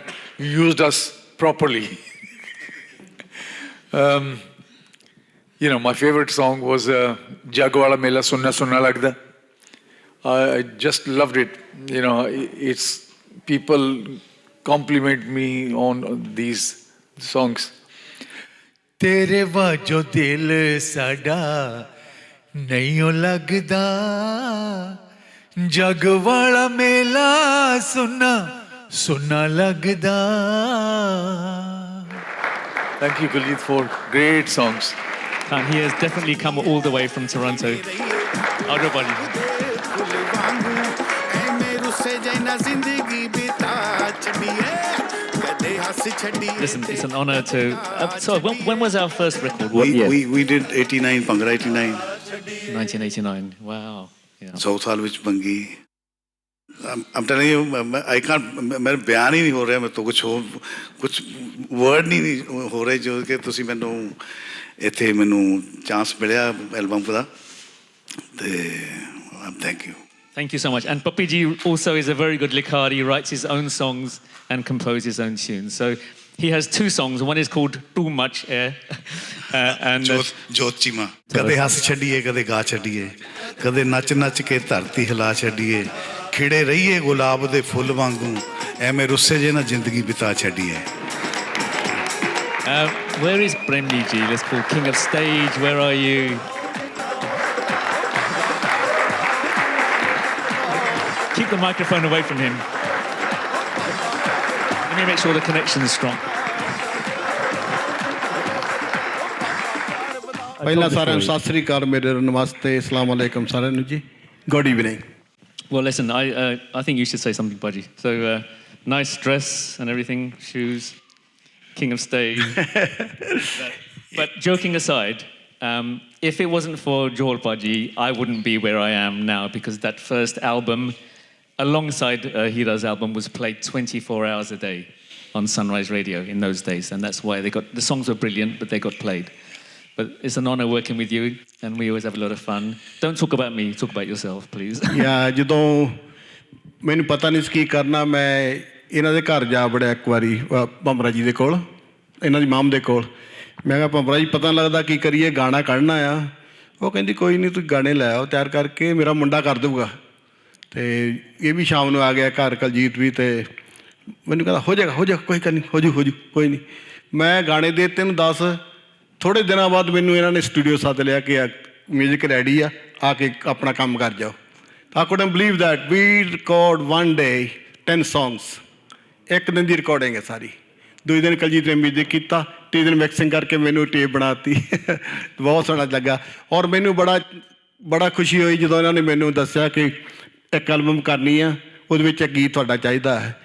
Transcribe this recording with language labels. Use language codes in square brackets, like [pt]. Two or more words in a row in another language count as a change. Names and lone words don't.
[en] You used us properly. My favorite song was Jagwala Mela Sunna Sunna Lagda. I just loved it. It's people compliment me on these songs. [pa] ਤੇਰੇ ਵਾਜੋਂ ਦਿਲ ਸਾਡਾ ਨਹੀਂਓ ਲੱਗਦਾ, ਜੱਗ ਵਾਲਾ ਮੇਲਾ ਸੁੰਨਾ ਸੁੰਨਾ ਲੱਗਦਾ. [en] Thank you, Kuljit, for great songs. And he has definitely come all the way from Toronto. Everybody. Listen, it's an honor to... so when was our first record? What year? We did 89, Bhangra 89. 1989, wow. Yeah. 100 साल विच बंगी. I'm telling you, I can't, [hi] मेरे बयान ही नहीं हो रहा, मैं तो कुछ word नहीं हो रहे जो कि तुसी मैंने इत्थे मैंने chance मिलिया album का, ते [en] thank you. Thank you so much. And Papi Ji also is a very good likhar. He writes his own songs and composes his own tunes. So he has 2 songs. One is called Too Much Air. And जोत चीमा. [pa] ਕਦੇ ਹੰਸ ਛੱਡੀਏ, ਕਦੇ ਗਾ ਛੱਡੀਏ, ਕਦੇ ਨੱਚ ਨੱਚ ਕੇ ਧਰਤੀ ਹਿਲਾ ਛੱਡੀਏ, ਖਿੜੇ ਰਹੀਏ ਗੁਲਾਬ ਦੇ ਫੁੱਲ ਵਾਂਗੂ, ਐਮੇ ਰੁੱਸੇ ਜੇ ਨਾ ਜ਼ਿੰਦਗੀ ਬਿਤਾ ਛੱਡੀਏ. [en] Where is Premji Ji? Let's call King of Stage. Where are you? Keep the microphone away from him. me make sure the connection's strong. [pa] ਪਹਿਲਾਂ ਸਾਰਿਆਂ ਨੂੰ ਸਤਿ ਸ੍ਰੀ ਅਕਾਲ, ਮੇਰੇ ਨਮਸਤੇ, [ar] السلام عليكم [pa] ਸਾਰਿਆਂ ਨੂੰ ਜੀ. [en] Good evening. Well, listen, I think you should say something, Baji. So, nice dress and everything, shoes, king of stage. But joking aside, if it wasn't for Joel Baji, I wouldn't be where I am now, because that first album, alongside Hira's album, was played 24 hours a day on Sunrise Radio in those days. And that's why the songs were brilliant, but they got played. But it's an honor working with you, and we always have a lot of fun. Don't talk about me, talk about yourself, please. [pa] ਜਦੋਂ ਮੈਨੂੰ ਪਤਾ ਨਹੀਂ ਸੀ ਕੀ ਕਰਨਾ, ਮੈਂ ਇਹਨਾਂ ਦੇ ਘਰ ਜਾ ਵੜਿਆ ਇੱਕ ਵਾਰੀ, ਭੰਬਰਾ ਜੀ ਦੇ ਕੋਲ, ਇਹਨਾਂ ਦੀ ਮਾਮ ਦੇ ਕੋਲ. ਮੈਂ ਕਿਹਾ ਭੰਬਰਾ ਜੀ ਪਤਾ ਲੱਗਦਾ ਕੀ ਕਰੀਏ, ਗਾਣਾ ਕੱਢਣਾ ਆ. ਉਹ ਕਹਿੰਦੀ ਕੋਈ ਨਹੀਂ, ਤੁਸੀਂ ਗਾਣੇ ਲੈ ਆਓ ਤਿਆਰ ਕਰਕੇ, ਮੇਰਾ ਮੁੰਡਾ ਕਰ ਦੇਊਗਾ. ਅਤੇ ਇਹ ਵੀ ਸ਼ਾਮ ਨੂੰ ਆ ਗਿਆ ਘਰ, ਕੁਲਜੀਤ ਵੀ, ਅਤੇ ਮੈਨੂੰ ਕਹਿੰਦਾ ਹੋ ਜਾਏਗਾ ਕੋਈ ਗੱਲ ਨਹੀਂ, ਹੋ ਜੂ ਕੋਈ ਨਹੀਂ. ਮੈਂ ਗਾਣੇ ਦੇ ਦਿੱਤੇ ਨੂੰ 10. ਥੋੜ੍ਹੇ ਦਿਨਾਂ ਬਾਅਦ ਮੈਨੂੰ ਇਹਨਾਂ ਨੇ ਸਟੂਡੀਓ ਸੱਦ ਲਿਆ ਕਿ [en] music ready [pa] ਆ ਕੇ ਆਪਣਾ ਕੰਮ ਕਰ ਜਾਓ. [en] I couldn't believe that. We record one day 10 songs. [pa] ਇੱਕ ਦਿਨ ਦੀ ਰਿਕਾਰਡਿੰਗ ਹੈ ਸਾਰੀ. ਦੂਜੇ ਦਿਨ ਕੁਲਜੀਤ ਨੇ ਮਿਊਜ਼ਿਕ ਕੀਤਾ, ਤੀਜੇ ਦਿਨ ਮਿਕਸਿੰਗ ਕਰਕੇ ਮੈਨੂੰ ਟੇਪ ਬਣਾਤੀ. ਬਹੁਤ ਸੋਹਣਾ ਲੱਗਾ. ਔਰ ਮੈਨੂੰ ਬੜਾ ਖੁਸ਼ੀ ਹੋਈ ਜਦੋਂ ਇਹਨਾਂ ਨੇ ਮੈਨੂੰ ਦੱਸਿਆ ਕਿ ਇੱਕ ਐਲਬਮ ਕਰਨੀ ਆ, ਉਹਦੇ ਵਿੱਚ ਇੱਕ ਗੀਤ ਤੁਹਾਡਾ ਚਾਹੀਦਾ ਹੈ.